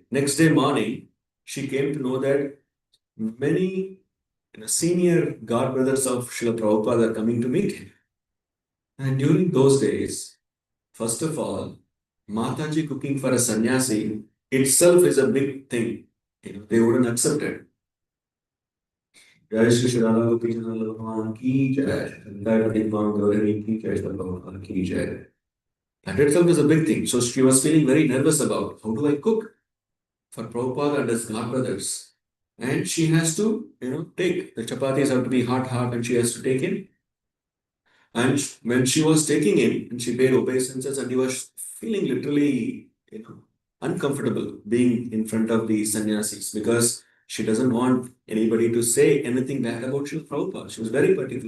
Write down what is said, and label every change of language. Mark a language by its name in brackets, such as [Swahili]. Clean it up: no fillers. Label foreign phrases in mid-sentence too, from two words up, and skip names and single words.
[English] Next day morning, she came to know that many senior god brothers of Srila Prabhupada are coming to meet him. And during those days, first of all, Mataji cooking for a sannyasi itself is a big thing. They wouldn't accept it. [Hindi] जय श्री श्री राधा गोपी चंद्र भगवान की जय जय भगवान गौरी की जय श्री भगवान की जय. [English] That itself is a big thing. So she was feeling very nervous about how do I cook for Prabhupada and his god brothers. And she has to, take the chapatis have to be hot, and she has to take in. And when she was taking in, and she paid obeisances, and he was feeling literally, uncomfortable being in front of the sannyasis because she doesn't want anybody to say anything bad about Srila Prabhupada. She was very particular.